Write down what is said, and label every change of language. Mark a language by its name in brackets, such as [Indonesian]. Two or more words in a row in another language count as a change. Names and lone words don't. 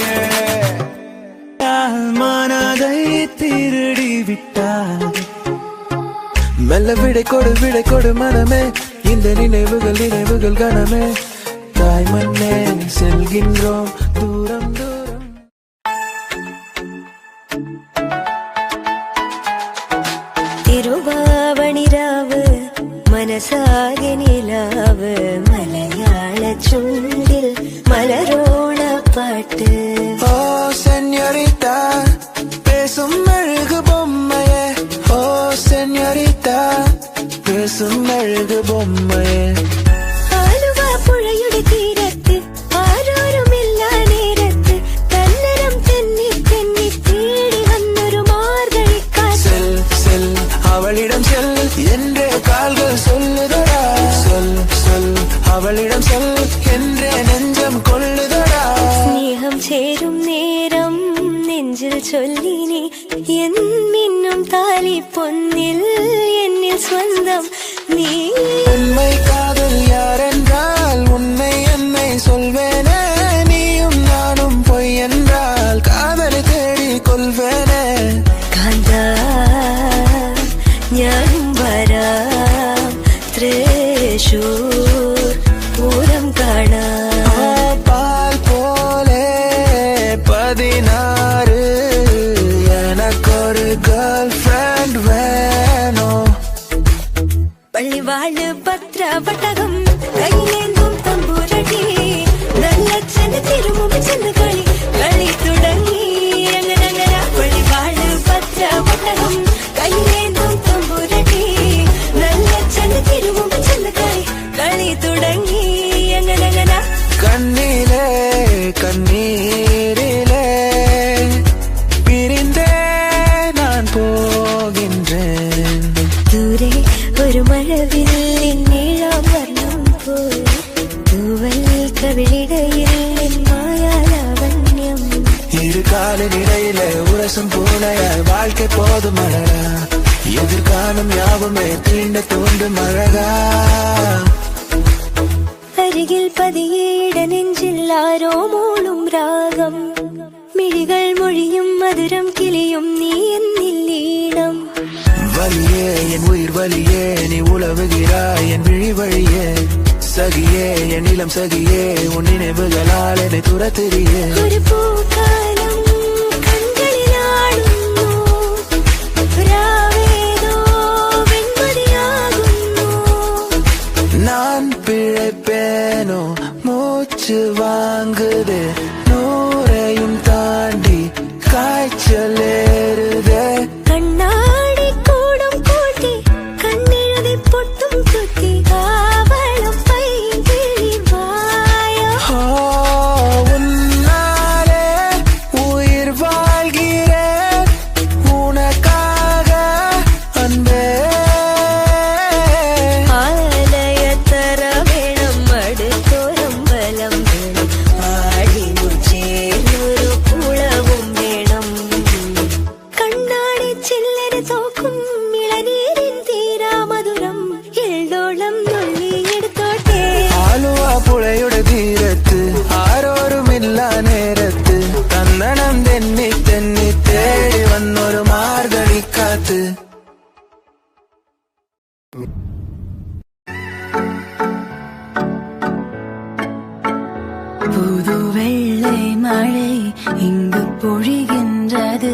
[Tamil] மனதை திருடி விட்டார். மெல்ல விடை கொடு மனமே, இந்த நினைவுகள் கனமே. தாய் மண்ணே செல்கின்றோம் தூரம் தூரம். [Malayalam] തിരുവാവണിരാവ് മനസാകെ നിലാവ് മലയാള ചുണ്ടിൽ മലരോണ പാട്ട്. [Tamil] ஓ செனோரிட்டா பேசும் மெழுகு பொம்மையே. ஓ செஞ்ஞ அழகு பொம்மையே. [Malayalam] ആലുവ പുഴയുടെ തീരത്ത് ആരോരുമില്ല നേരത്ത് തന്നരം തെന്നി തെന്നി തേടി വന്നൊരു മാർഗഴിക്കാറ്റ്. [Tamil] செல் செல் அவளிடம் செல் என்றே கால்கள் சொல்லுதடா. சொல் சொல் அவளிடம் சொல் என்றே நெஞ்சம் கொள்ளுதடா. [Malayalam] സ്നേഹം ചേരും നേരം നെഞ്ചിൽ ചൊല്ലിനി എൻ മിന്നും താലി പൊന്നിൽ എന്നിൽ സ്വന്തം നീ. [Tamil] உண்மை காதல் யாரென்றால் உன்னை என்னை சொல்வேனே. நீயும் நானும் பொய் என்றால் காதலை தேடி கொள்வேனே. [Malayalam] കാന്താ ഞാനും വരാം തൃശൂർ പൂരം കാണാം. [Tamil] பால் போலே 16 எனக்கொரு [English] girl friend [Tamil] வேணும். [Malayalam] പള്ളിവാള് ഭദ്രവട്ടകം കയ്യിലേന്തും തമ്പൂരടി നല്ല ചെന്ന് തിരുമുമ്പ് ചെന്ന് കളി കളി തുടങ്ങി. അങ്ങനെ പള്ളിവാള് ഭദ്രവട്ടകം കയ്യിലേന്തും തമ്പൂരടി നല്ല ചെന്ന് തിരുമുമ്പ് ചെന്ന് കളി കളി തുടങ്ങി. അങ്ങനെ [Tamil] கண்ணிலே கண்ணீரிலே பிரிந்தே நான் போகின்றேன். [Malayalam] ദൂരെ ഒരു മഴവില്ലിൻ നീളം വർണ്ണം പോൽ തൂവൽ കവിളിടയിൽ മായാലാവണ്യം. [Tamil] இரு காலின் இடையிலே உரசும் பூனையாய் வாழ்க்கை போதும் அழகா. எதிர்காலம் யாவுமே தீண்ட தூண்டும் அழகா. [Malayalam] അരികിൽ പതിയേട നെഞ്ചിൽ ആരോ മൂളും രാഗം. മിഴികൾ മൊഴിയും മധുരം കിളിയും നീ എന്നില്ലീണം. [Tamil] வலியே என் உயிர் வலியே நீ உலவுகிறாய் என் விழி வழியே. சகியே என் இளம் சகியே உன் நினைவுகளால் என்னை துரத்திரியே. [Malayalam] ഒരു പൂക്കാലം കൺകളിലാടുന്നു രാവേതോ വെൺമതിയാകുന്നു. [Tamil] நான் பிழைப்பேனோ மூச்சு வாங்குதே. 100ஐயும் தாண்டி காய்ச்சல் ஏறுதே. [Malayalam] കണ്ണാടി കൂടും കൂട്ടി കണ്ണെഴുതി പൊട്ടും കുത്തി കാവളം പൈകിളി വായോ. [Tamil] உன்னாலே உயிர் வாழ்கிறேன் உனக்காக அன்பே. [Malayalam] ആലയത്തറ വേണം അടുത്തോരം ബലം വേണം ആടിനും ചേർന്നൊരു കുളവും വേണം. കണ്ണാടി ചില്ലര തോക്കും ഇളനീരിൻ തീരാ മധുരം എള്ളോളം നുള്ളിയെടുത്തോട്ടെ. ആലുവാ പുഴയുട തീരത്ത് ആരോരുമില്ലാ നേരത്ത് തന്നടം തെന്നി തെന്നി തേടി വന്നൊരു മാർകഴി കാറ്റ്. [Tamil] புது வெள்ளை மழை இங்கு பொழிகின்றது.